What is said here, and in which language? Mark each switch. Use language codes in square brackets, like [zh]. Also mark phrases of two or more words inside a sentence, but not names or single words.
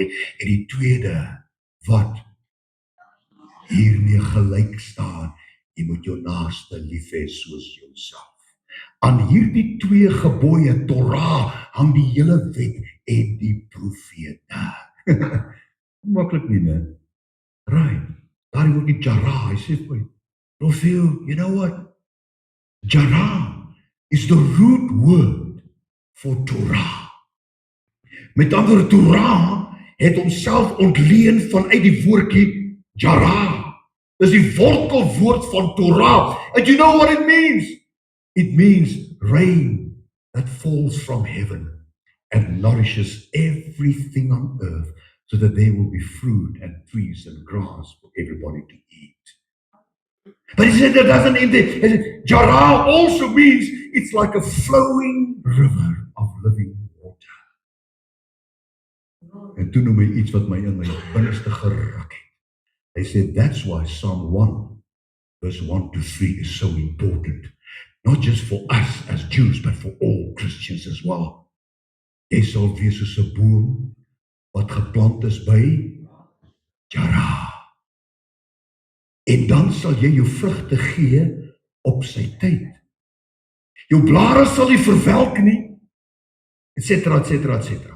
[af] En die tweede wat hiermee gelyk staan, jy moet jou naaste lief hê soos jouself. Aan hierdie twee gebooie, Torah, hang die hele wet en die profete. Maklik nie, né? Right. Daar word die Jara, hy sê vir my, Rofiel, [en] you know what? Jara is the root word for Torah. [af] Met ander woorde, Torah het homself ontleen vanuit die woordjie Jara. Dis die wortelwoord van Torah. [en] And you know what it means? It means rain that falls from heaven and nourishes everything on earth so that there will be fruit and trees and grass for everybody to eat. But he said that doesn't end there. He said, Jara also means it's like a flowing river of living water. [af] En toe noem hy iets wat my in my binneste geruk het. Hy sê, [en] that's why Psalm 1 verse 1 to 3 is so important. Not just for us as Jews, but for all Christians as well. [af] Jy sal wees soos 'n boom wat geplant is by Jara. En dan sal jy jou vrugte gee op sy tyd. Jou blare sal nie verwelk nie, etcetera, etcetera, etcetera.